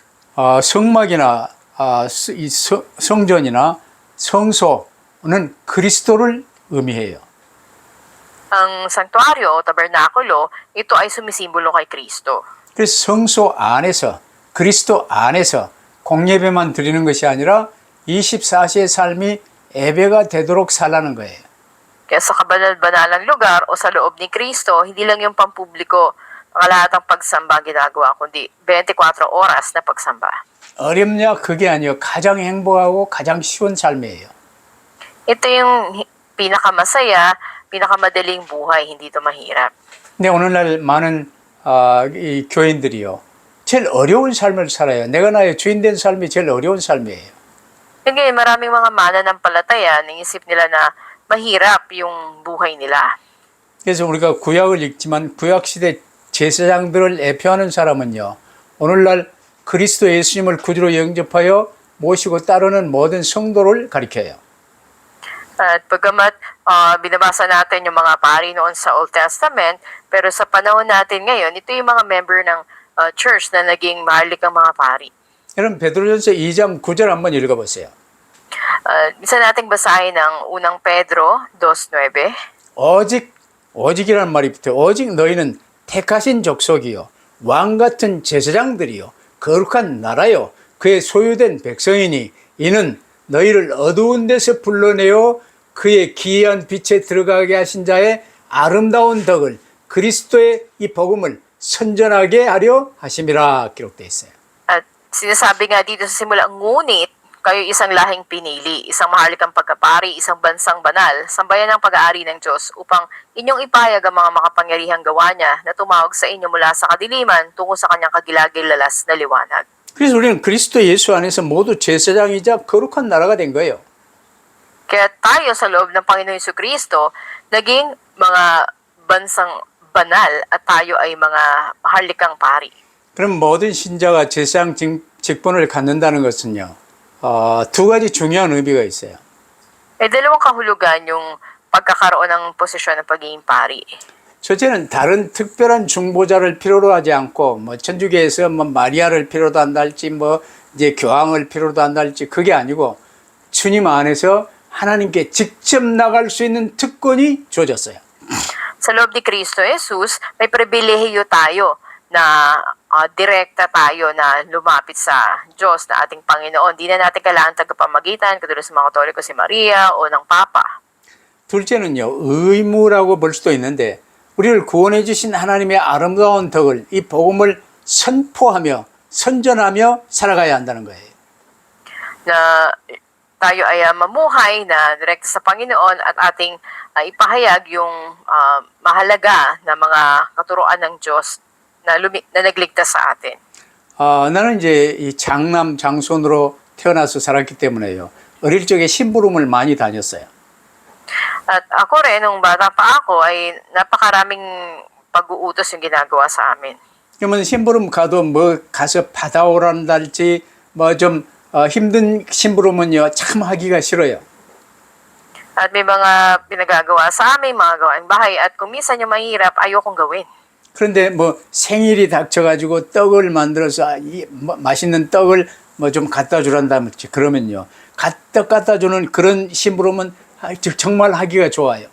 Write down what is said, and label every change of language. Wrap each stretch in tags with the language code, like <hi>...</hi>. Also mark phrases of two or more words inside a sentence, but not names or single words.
<ko>성막이나 이 성전이나 성소는 그리스도를 의미해요.</ko> <tl>Ang sanktuaryo o tabernakulo, ito ay sumisimbolo kay Kristo.</tl> <ko>그래서 성소 안에서 그리스도 안에서 공예배만 드리는 것이 아니라 24시의 삶이 예배가 되도록 살라는 거예요.</ko> <tl>Kaya sa kabanal-banalang lugar o sa loob ni Kristo, hindi lang yung pampubliko ang lahat ng pagsamba ginagawa, kundi 24 oras na pagsamba.</tl> <ko>어렵냐 그게 아니요 가장 행복하고 가장 쉬운 삶이에요.</ko> <tl>Ito yung pinakamasaya, pinakamadaling buhay, hindi ito mahirap.</tl> <ko>근데 오늘날 많은 이 교인들이요 제일 어려운 삶을 살아요. 내가 나의 주인 된 삶이 제일 어려운 삶이에요.</ko> <tl>Ngayon, maraming mga mananampalataya, naisip nila na mahirap yung buhay nila.</tl> <ko>그래서 우리가 구약을 읽지만 구약시대 제사장들을 예표하는 사람은요 오늘날 그리스도 예수님을 구주로 영접하여 모시고 따르는 모든 성도를 가리켜요.</ko> <tl>At pagkamat binabasa natin yung mga pari noon sa</tl> <en>Old Testament,</en> <tl>pero sa panahon natin ngayon, ito yung mga member ng church na naging maharlikang mga pari.</tl> <ko>여러분 베드로전서 2장 9절 한번 읽어보세요.</ko> <tl>Isa nating basahin ang unang Pedro 2:9.</tl> <ko>오직이라는 말이 붙어요. 오직 너희는 택하신 족속이요 왕 같은 제사장들이요 거룩한 나라요 그의 소유된 백성이니 이는 너희를 어두운 데서 불러내어 그의 기이한 빛에 들어가게 하신 자의 아름다운 덕을 그리스도의 이 복음을 선전하게 하려 하심이라 기록되어 있어요.</ko> <tl>At sinasabi nga dito sa simula, ngunit kayo isang lahing pinili, isang maharlikang pagkapari, isang bansang banal, sambayan ng pag-aari ng Diyos upang inyong ipahayag ang mga makapangyarihang gawa niya na tumawag sa inyo mula sa kadiliman tungo sa kanyang kagilagilalas na liwanag.</tl> <ko>그래서 우리는 그리스도 예수 안에서 모두 제사장이자 거룩한 나라가 된 거예요.</ko> <tl>Kaya tayo sa loob ng Panginoon Jesucristo, naging mga bansang banal at tayo ay mga maharlikang pari.</tl> <ko>그럼 모든 신자가 제사장 직분을 갖는다는 것은요. 두 가지 중요한 의미가 있어요.</ko> <tl>Dalawang kahulugan yung pagkakaroon ng posisyon ng pagiging pari.</tl> <ko>첫째는 다른 특별한 중보자를 필요로 하지 않고 천주교에서 마리아를 필요로 한다 할지 이제 교황을 필요로 한다 할지 그게 아니고 주님 안에서 하나님께 직접 나갈 수 있는 특권이 주어졌어요.</ko> <tl>Sa loob ni Kristo Jesus, may pribilehiyo tayo na direkta tayo na lumapit sa Diyos na ating Panginoon. Di na natin kailangan tagapamagitan, katulad sa mga Katoliko si Maria o ng Papa.</tl> <ko>둘째는요, 의무라고 볼 수도 있는데 우리를 구원해 주신 하나님의 아름다운 덕을 이 복음을 선포하며 선전하며 살아가야 한다는 거예요.</ko> <tl>Na tayo ay mamuhay na direkta sa Panginoon at ating ipahayag yung mahalaga na mga katuruan ng Diyos na nagligtas sa atin.</tl> <ko>나는 이제 이 장남 장손으로 태어나서 살았기 때문에요. 어릴 적에 심부름을 많이 다녔어요.</ko> <tl>At ako rin, nung bata pa ako, ay napakaraming pag-uutos yung ginagawa sa amin.</tl> <ko>그러면 심부름 가도 가서 받아오란다 할지 좀 힘든 심부름은요 참 하기가 싫어요.</ko> <tl>At may mga pinagagawa sa amin, mga gawaing bahay, at kung minsan yung mahirap, ayokong gawin.</tl> <ko>그런데 생일이 닥쳐가지고 떡을 만들어서 맛있는 떡을 좀 갖다 주란다든지 그러면요 떡 갖다 주는 그런 심부름은 정말 하기가 좋아요.</ko>